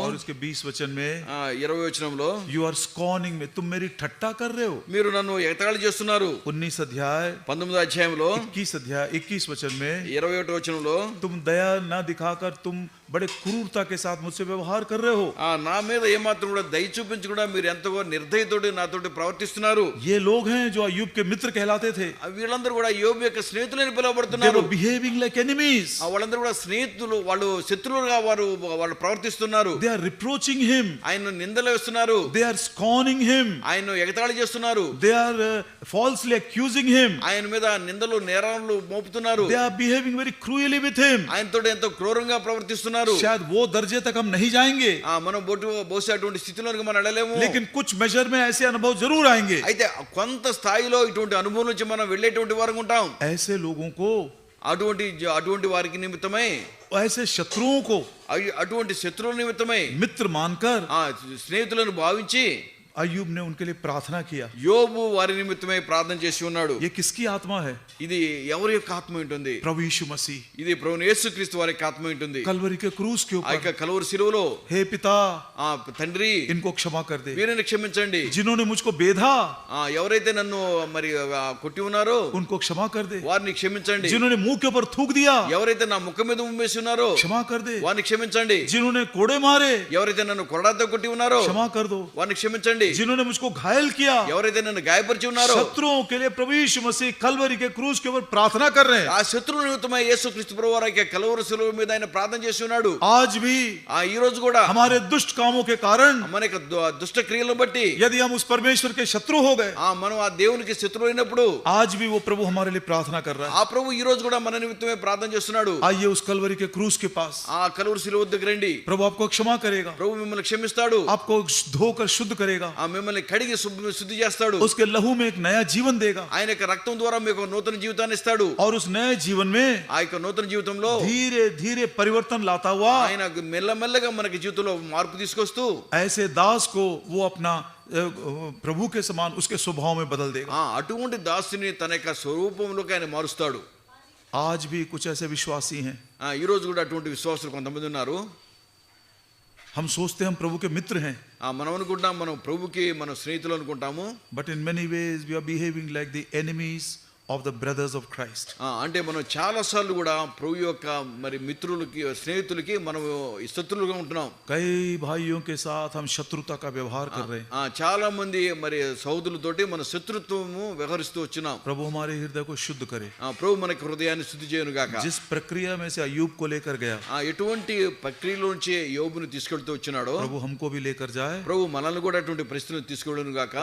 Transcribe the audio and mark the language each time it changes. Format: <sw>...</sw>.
<hi>और उसके 20 वचन में</hi> <te>20వ వచనంలో</te> <en>you are scorning में,</en> <hi>तुम मेरी ठट्टा कर रहे हो।</hi> <te>మీరు నన్ను ఎగతాళి చేస్తున్నారు.</te> <hi>19 अध्याय</hi> <te>19వ అధ్యాయంలో</te> <hi>21 वचन में</hi> <te>21వ వచనంలో</te> <hi>तुम दया न दिखाकर तुम बड़े क्रूरता के साथ मुझसे व्यवहार कर रहे हो।</hi> <te>నా మీద ఏమాత్రం కూడా దయ చూపించకుండా మీరు ఎంతగా నిర్దయతోటి నాతోటి ప్రవర్తిస్తున్నారు.</te> <hi>ये लोग हैं जो अय्यूब के मित्र कहलाते थे।</hi> <te>వీళ్ళందరూ కూడా యోబు యొక్క స్నేహితులని</te> <en>They</en> <te>పిలువబడుతున్నారు.</te> <en>were behaving like enemies.</en> <te>వాళ్ళందరూ కూడా స్నేహితులు, వాళ్ళు శత్రువులుగా వాళ్ళు ప్రవర్తిస్తున్నారు.</te> <en>They are reproaching him.</en> <te>ఆయన నిందలు వేస్తున్నారు.</te> <en>They are scorning him.</en> <te>ఆయన ఎగతాళి చేస్తున్నారు.</te> <en>They are falsely accusing him.</en> <te>ఆయన మీద నిందలు నేరాలు మోపుతున్నారు.</te> <en>They are behaving very cruelly with him.</en> <te>ఆయనతో ఎంతో క్రూరంగా ప్రవర్తిస్తున్నారు.</te> <hi>शायद वो दर्जे तक हम नहीं जाएंगे,</hi> <te>మనం బహుశా అటువంటి స్థితిలోకి మనం వెళ్ళలేము.</te> <hi>लेकिन कुछ मेजर में ऐसे अनुभव जरूर आएंगे।</hi> <te>అయితే కొంత స్థాయిలో ఇటువంటి అనుభవం నుంచి మనం వెళ్ళేటువంటి వారు ఉంటాం.</te> <hi>ऐसे लोगों को,</hi> <te>అటువంటి వారికి నిమిత్తమై,</te> <hi>ऐसे शत्रुओं को</hi> <te>అటువంటి శత్రువుల నిమిత్తమై</te> <hi>मित्र मानकर</hi> <te>స్నేహితులను భావించి</te> <hi>अय्यूब ने उनके लिए प्रार्थना किया।</hi> <te>యోబు వారి నిమిత్తమై ప్రార్థన చేసి ఉన్నాడు.</te> <hi>ये किसकी आत्मा है?</hi> <te>ఇది ఎవరి యొక్క ఆత్మ ఉంటుంది?</te> <hi>प्रभु यीशु मसीह।</hi> <te>ఇది ప్రభువు యేసుక్రీస్తు వారి యొక్క ఆత్మ ఉంటుంది.</te> <hi>कलवरी के क्रूस के</hi> <te>ఆ</te> <hi>ऊपर,</hi> <te>యొక్క కలువరి శిలువలో,</te> <hi>हे पिता</hi> <te>తండ్రి</te> <hi>इनको क्षमा कर दे,</hi> <te>వీరిని క్షమించండి,</te> <hi>जिन्होंने मुझको बेधा</hi> <te>ఎవరైతే నన్ను మరి కొట్టి ఉన్నారో</te> <hi>उनको क्षमा कर दे,</hi> <te>వారిని క్షమించండి,</te> <hi>जिन्होंने मुंह के ऊपर थूक दिया</hi> <te>ఎవరైతే నా ముఖం మీద ఉమ్మేసి ఉన్నారో</te> <hi>क्षमा कर दे,</hi> <te>వారిని క్షమించండి,</te> <hi>जिन्होंने कोड़े मारे</hi> <te>ఎవరైతే నన్ను కొరడాతో కొట్టి ఉన్నారో</te> <hi>क्षमा कर दो,</hi> <te>వారిని క్షమించండి,</te> <hi>जिन्होंने मुझको घायल किया,</hi> <te>ఎవరైతే నన్ను గాయపరిచి ఉన్నారో</te> <hi>शत्रुओं के लिए प्रभु यीशु मसीह कलवरी के क्रूस के ऊपर प्रार्थना कर रहे हैं।</hi> <te>ఆ శత్రువు నిమిత్తమై యేసుక్రీస్తు ప్రభువు వారి యొక్క కలువరి శిలువ మీద ఆయన ప్రార్థన చేసి ఉన్నాడు.</te> <hi>आज भी</hi> <te>ఈ రోజు కూడా</te> <hi>हमारे दुष्ट कामों के कारण,</hi> <te>మన యొక్క దుష్ట క్రియలను బట్టి</te> <hi>यदि हम उस परमेश्वर के शत्रु हो गए,</hi> <te>మనం ఆ దేవునికి శత్రువు అయినప్పుడు</te> <hi>आज भी वो प्रभु हमारे लिए प्रार्थना कर रहा है।</hi> <te>ఆ ప్రభు ఈ రోజు కూడా మన నిమిత్తమే ప్రార్థన చేస్తున్నాడు.</te> <hi>आइए उस कलवरी के क्रूस के पास,</hi> <te>ఆ కలువరి శిలువ వద్దకు రండి.</te> <hi>प्रभु आपको क्षमा करेगा,</hi> <te>ప్రభు మిమ్మల్ని క్షమిస్తాడు,</te> <hi>आपको धोकर शुद्ध करेगा,</hi> <te>మిమ్మల్ని కడిగి శుద్ధి చేస్తాడు,</te> <hi>उसके लहू में एक नया जीवन देगा,</hi> <te>ఆయన యొక్క రక్తం ద్వారా మీకు నూతన జీవితాన్ని ఇస్తాడు.</te> <hi>और उस नए जीवन में</hi> <te>ఆ యొక్క నూతన జీవితంలో</te> <hi>धीरे धीरे परिवर्तन लाता हुआ</hi> <te>ఆయన మెల్లమెల్లగా మనకి జీవితంలో మార్పు తీసుకొస్తూ</te> <hi>ऐसे दास को वो अपना प्रभु के समान उसके स्वभाव में बदल देगा।</hi> <te>అటువంటి దాసుని తన యొక్క స్వరూపంలోకి ఆయన మారుస్తాడు.</te> <hi>आज भी कुछ ऐसे विश्वासी हैं,</hi> <te>ఈ రోజు కూడా అటువంటి విశ్వాసులు కొంతమంది ఉన్నారు.</te> <hi>हम सोचते हैं हम प्रभु के मित्र हैं,</hi> <te>మనం అనుకుంటాం మనం ప్రభుకి మనం స్నేహితులు అనుకుంటాము.</te> <en>but in many ways we are behaving like the enemies of the brothers of Christ.</en> <te>అంటే మనం చాలా సార్లు కూడా ప్రభు యొక్క మరి మిత్రులకి స్నేహితులకి మనం శత్రులుగా ఉంటున్నాం.</te> <hi>कई भाइयों के साथ हम शत्रुता का व्यवहार कर रहे हैं.</hi> <te>చాలా మంది మరి సహోదరులతోటి మన శత్రుత్వము వ్యవహరిస్తూ వచ్చినాం.</te> <hi>प्रभु हमारे हृदय को शुद्ध करे.</hi> <te>ప్రభు మనకి హృదయాన్ని శుద్ధి చేయను గాక.</te> <hi>जिस प्रक्रिया में से अय्यूब को लेकर गया,</hi> <te>ఎటువంటి ప్రక్రియలోంచి యోబుని తీసుకెళ్తూ వచ్చినాడో</te> <hi>प्रभु हमको भी लेकर जाए.</hi> <te>ప్రభు మనల్ని కూడా అటువంటి పరిస్థితులను తీసుకెళ్ళను గాక.</te>